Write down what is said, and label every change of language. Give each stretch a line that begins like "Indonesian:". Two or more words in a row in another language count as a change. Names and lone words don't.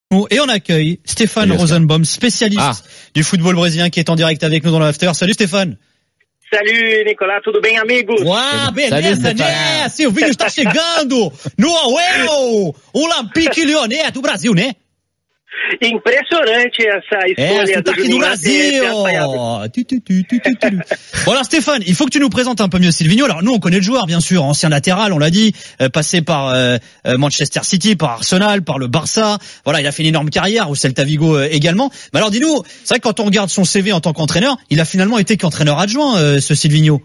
French: Et on accueille Stéphane Rosenbaum, spécialiste du football brésilien qui est en direct avec nous dans l'after. Salut Stéphane. Salut Nicolas,
Portuguese: tudo bem, amigos? Uau, beleza, né? Silvinho está chegando no Auel, Olympique Lyonnais do Brasil, né? Impressionante essa escolha do Juninho Brasil.
French: Bon alors Stéphane, il faut que tu nous présentes un peu mieux Silvinho. Alors nous on connaît le joueur bien sûr, ancien latéral, on l'a dit, passé par Manchester City, par Arsenal, par le Barça. Voilà, il a fait une énorme carrière au Celta Vigo également. Mais alors dis-nous, c'est vrai que quand on regarde son CV en tant qu'entraîneur, il a finalement été qu'entraîneur adjoint ce Silvinho.